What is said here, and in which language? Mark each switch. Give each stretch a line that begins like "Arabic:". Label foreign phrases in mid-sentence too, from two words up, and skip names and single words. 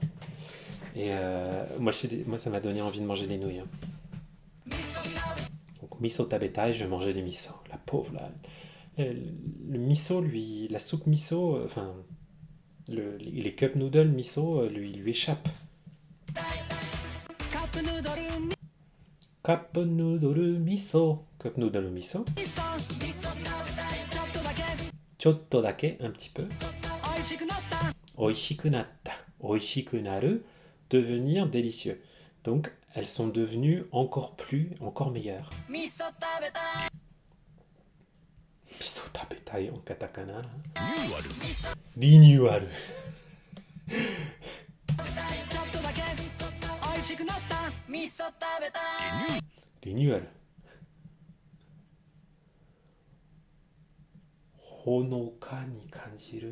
French: Et moi ça m'a donné envie de manger des nouilles. Hein. Donc
Japanese: 味噌食べたい,
French: je vais manger des miso. La pauvre là. Le miso lui, la soupe miso, enfin les
English: cup noodles
French: miso lui échappent.
Japanese: カップヌードル味 Cup noodle miso. Cup noodle miso. 噌味噌食べたいちょっとだけちょっとだけ,
French: un petit peu.
Japanese: 美味しくなった美味しくなった。美味しくなる,
French: devenir délicieux. Donc, elles sont devenues encore meilleures.
Japanese: 味噌食べたい味噌食べたい
French: en katakana.
Japanese: リニューアル Renewal. ちょっとだけ美味しくなった味噌食べたい Renewal. ほのかに感じる.